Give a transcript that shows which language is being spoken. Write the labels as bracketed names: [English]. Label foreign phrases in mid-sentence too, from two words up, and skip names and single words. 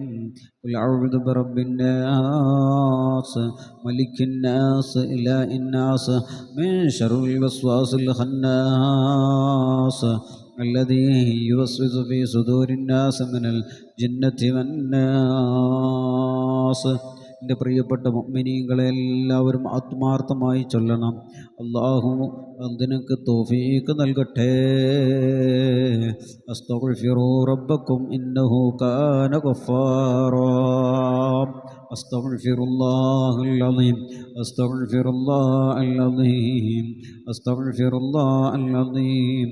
[Arabic] قل أعوذ برب الناس ملك الناس إله الناس من شر الوسواس الخناس الذي يوسوس في صدور الناس من الجنة والناس. [Malayalam] എൻ്റെ പ്രിയപ്പെട്ട മുഅ്മിനീങ്ങളെ എല്ലാവരും ആത്മാർത്ഥമായി ചൊല്ലണം. അല്ലാഹു അതിനൊക്കെ തൗഫീഖ് നൽകട്ടെ. [Arabic] استغفروا ربكم إنه كان غفارا. أستغفر الله العظيم أستغفر الله العظيم أستغفر الله العظيم